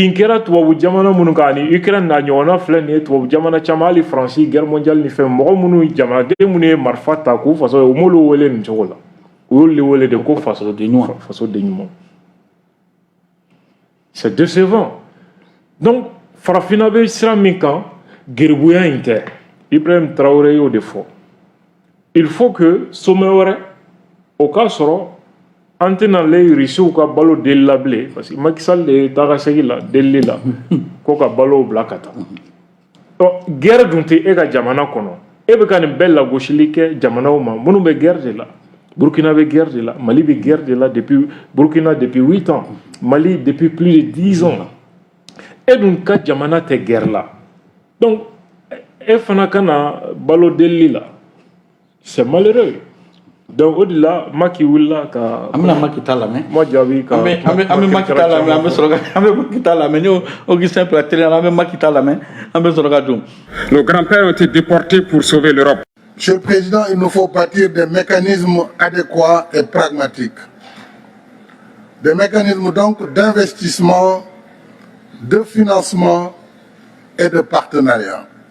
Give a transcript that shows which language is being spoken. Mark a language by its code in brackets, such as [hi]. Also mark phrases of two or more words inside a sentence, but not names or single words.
[bm] bin kɛra tubabu jamana minnu kan ani Ukraine n'a ɲɔgɔnna filɛ nin ye tubabu jamana caman hali Faransi [fr] guerre mondiale [bm] ni fɛn mɔgɔ minnu jamanaden minnu ye marifa ta k'u faso ye u m'olu wele nin cogo la u y'olu de wele de ko faso den ɲuman [fr] c'est décevant donc [bm] farafinna bɛ sira min kan geribuya in tɛ Ibrahim Traoré y'o de fɔ [fr] il faut que sommet [bm] wɛrɛ o k'a sɔrɔ an tɛna le Rusiw ka balo deli la bilen [fr] parce que [bm] Macky Sall de ye taga segin la delili la ko ka balo bila ka taa guerre dun tɛ e ka jamana kɔnɔ e bɛ ka nin bɛɛ lagosili kɛ jamanaw ma minnu bɛ guerre de la Burkina bɛ guerre de la Mali bɛ guerre de la [fr] depuis Burkina depuis 8 ans Mali depuis plus de 10 ans [bm] e dun ka jamana tɛ guerre la donc e fana kana balo delili la [fr] c'est malheureux donc au delà [bm] Macky wulila ka an bɛna Macky ta lamɛn ma jaabi ka an bɛ Macky ta lamɛn an bɛ sɔrɔ ka an bɛ Macky ta lamɛn ni Augustin Platini an bɛ Macky ta lamɛn an bɛ sɔrɔ ka don. [fr] Nos grands-pères ont été déportés pour sauver l'Europe. Monsieur le Président, il nous faut bâtir des mécanismes adéquats et pragmatiques. Des mécanismes donc d'investissement, de financement et de partenariat.